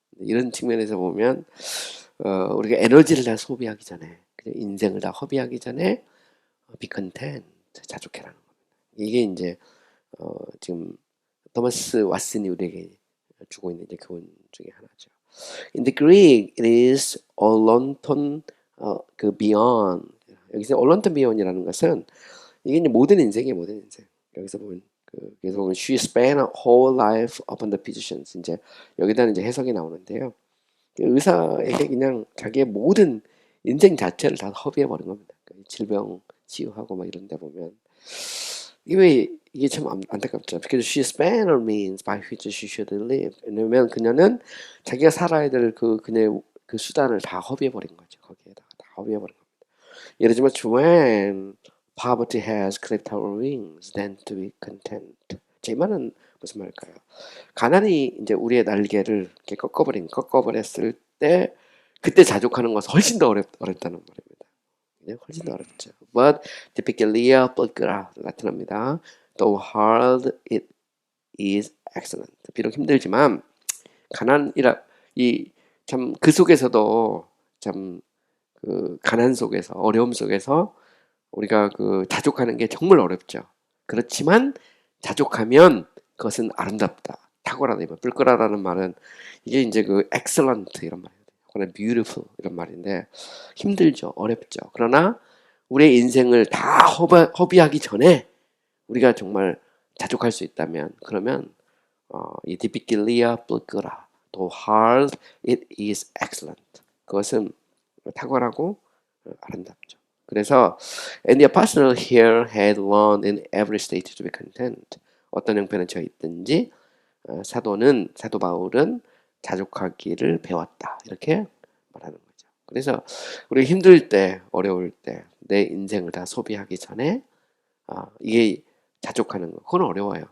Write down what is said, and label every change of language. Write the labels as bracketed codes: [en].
[ko] 이런 측면에서 보면 우리가 에너지를 다 소비하기 전에 그냥 인생을 다 허비하기 전에 [en] be content, [ko] 자족해라는 겁니다. 이게 이제 지금 토마스 왓슨이 우리에게 주고 있는 이제 교훈 중에 하나죠. [en] In the Greek, it is 올론톤 그 beyond. [ko] 여기서 올론톤 beyond이라는 것은 이게 이제 모든 인생이에요, 모든 인생. 여기서 보면 그래서 보면 [en] she spent her whole life upon the physicians. [ko] 이제 여기다는 이제 해석이 나오는데요. 의사에게 그냥 자기의 모든 인생 자체를 다 허비해 버린 겁니다. 질병 치유하고 막 이런 데 보면 이게 참 안타깝죠. [en] Because she spent her means by which she should live. [ko] 왜냐면 그녀는 자기가 살아야 될 그녀의 그 수단을 다 허비해 버린 거죠. 거기에다가 다 허비해 버린 겁니다. 예를 들면 [en] when poverty has clipped our wings, then to be content. [ko] 제 말은 무슨 말일까요? 가난이 이제 우리의 날개를 이렇게 꺾어버렸을 때 그때 자족하는 것은 훨씬 더 어렵다는 말입니다. 네, 훨씬 더 어렵죠. [en] But typically, [ko] 라틴어입니다. [en] Though hard, it is excellent. [ko] 비록 힘들지만 가난이라 이 참 그 속에서도 참 그 가난 속에서 어려움 속에서 우리가 그 자족하는 게 정말 어렵죠. 그렇지만 자족하면 그것은 아름답다. 탁월하다. 뿔끄라라는 말은 이게 이제 그 excellent 이런 말이에요. 혹은 beautiful 이런 말인데 힘들죠. 어렵죠. 그러나 우리의 인생을 다 허비하기 전에 우리가 정말 자족할 수 있다면 그러면 이 디피킬리아 뿔끄라 [en] though hard it is excellent. [ko] 그것은 탁월하고 아름답죠. 그래서 [en] and the apostle here had learned in every state to be content. [ko] 어떤 형편에 처해 있든지 사도 바울은 자족하기를 배웠다. 이렇게 말하는 거죠. 그래서 우리 힘들 때, 어려울 때 내 인생을 다 소비하기 전에 이게 자족하는 거. 그건 어려워요.